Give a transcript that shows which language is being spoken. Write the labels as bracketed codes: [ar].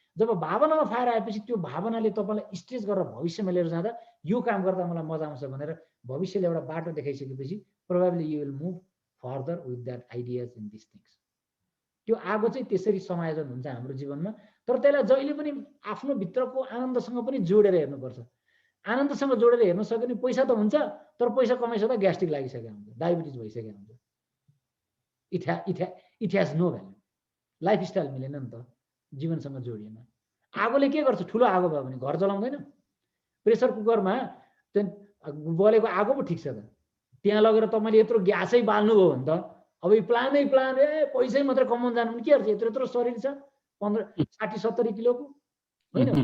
[ne] जब भावनामा fire आएपछि त्यो भावनाले तपाईँलाई स्ट्रेच गरेर भविष्यमा लिएर जाँदा यो काम गर्दा मलाई मजा आउँछ भनेर भविष्यले एउटा बाटो देखाइसकेपछि [en] Probably you will move further with that ideas in this things. [ne] त्यो आगो चाहिँ त्यसरी समायोजन हुन्छ हाम्रो जीवनमा। तर त्यसलाई जहिले पनि आफ्नो भित्रको आनन्दसँग पनि जोडेर हेर्नुपर्छ। आनन्दसँग जोडेर हेर्न सक्यो भने पैसा त हुन्छ, तर पैसा कमाइसक्दा ग्यास्ट्रिक लागिसकेको हुन्छ, डायबिटिज भइसकेको हुन्छ। [en] It has no value. [ne] Lifestyle मिलेन नि त, जीवनसँग जोडिएन। आगोले के गर्छ? ठुलो आगो भयो भने घर जलाउँदैन। प्रेसर कुकरमा त्यहाँ बलेको आगो पो ठिक छ त, त्यहाँ लगेर तपाईँले यत्रो ग्यासै बाल्नुभयो भने त अब यो प्लान पैसै मात्रै कमाउनु जानु भने के गर्छ? यत्रो शरीर छ 60-70 किलोको, होइन?